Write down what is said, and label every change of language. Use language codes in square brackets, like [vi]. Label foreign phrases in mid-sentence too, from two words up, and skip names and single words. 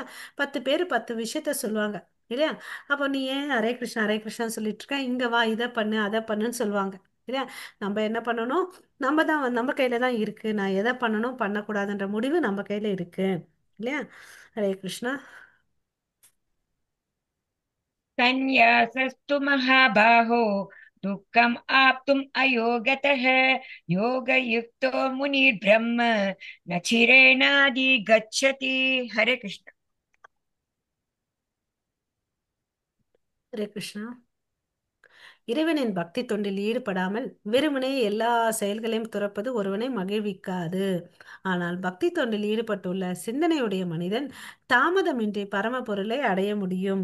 [ta] 10 பேர் 10 விஷயத்த சொல்லுவாங்க இல்லையா? அப்போ நீ ஏன் [sa] ஹரே கிருஷ்ணா ஹரே கிருஷ்ணா [ta] சொல்லிட்டு இருக்க, இங்க வா இதை பண்ணு அதை பண்ணுன்னு சொல்லுவாங்க இல்லையா? நம்ம என்ன பண்ணணும்? நம்ம கையில தான் இருக்கு. நான் எதை பண்ணணும் பண்ணக்கூடாதுன்ற முடிவு நம்ம கையில இருக்கு இல்லையா? [sa] ஹரே கிருஷ்ணா. संन्यासस्तु महाबाहो दुःखम् आप्तुम् अयोगतः योगयुक्तो मुनिर्ब्रह्म न चिरेणाधिगच्छति. हरे कृष्ण. ஹரே கிருஷ்ணா. [ta] இறைவனின் பக்தி தொண்டில் ஈடுபடாமல் வெறுமனே எல்லா செயல்களையும் துறப்பது ஒருவனை மகிழ்விக்காது. ஆனால் பக்தி தொண்டில் ஈடுபட்டுள்ள சிந்தனையுடைய மனிதன் தாமதமின்றி பரம பொருளை அடைய முடியும்.